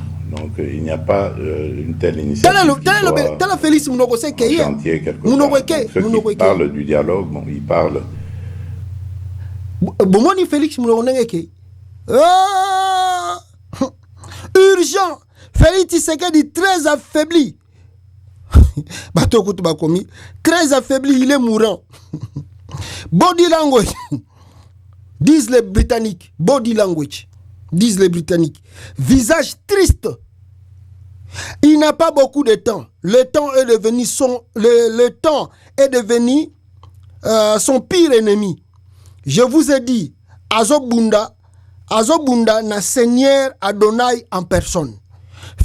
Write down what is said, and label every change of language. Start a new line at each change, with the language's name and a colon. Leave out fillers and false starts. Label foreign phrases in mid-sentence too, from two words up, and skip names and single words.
French: Donc il n'y a pas une telle initiative qui soit en chantier quelque part. Donc, ceux qui parlent du dialogue, bon, ils parlent. Urgent, Félix Tshisekedi très affaibli.
Lingala: Bato kutu bakomi
French: très affaibli, il est mourant.
English: Body language
French: disent les Britanniques.
English: Body language
French: disent les Britanniques. Visage triste. Il n'a pas beaucoup de temps. Le temps est devenu son pire ennemi. Je vous ai dit,
Lingala: Azobunda na
French: Seigneur Adonai en personne.